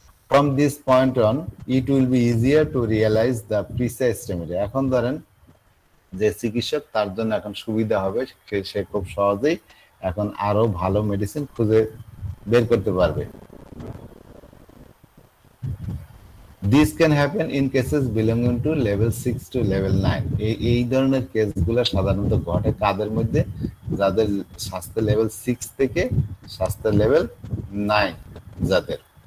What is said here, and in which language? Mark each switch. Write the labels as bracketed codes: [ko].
[en] From this point on, it will be easier to realize the precise remedy. [bn] এখন ধরেন যে চিকিৎসক, তার জন্য এখন সুবিধা হবে, সে খুব সহজেই এখন আরো ভালো মেডিসিন খুঁজে বের করতে পারবে। [en] This can happen in cases belonging to level 6 to level 9. [bn] এই ধরনের কেসগুলো সাধারণত ঘটে কাদের মধ্যে? যাদের স্বাস্থ্য লেভেল 6 থেকে স্বাস্থ্য লেভেল 9 যাদের।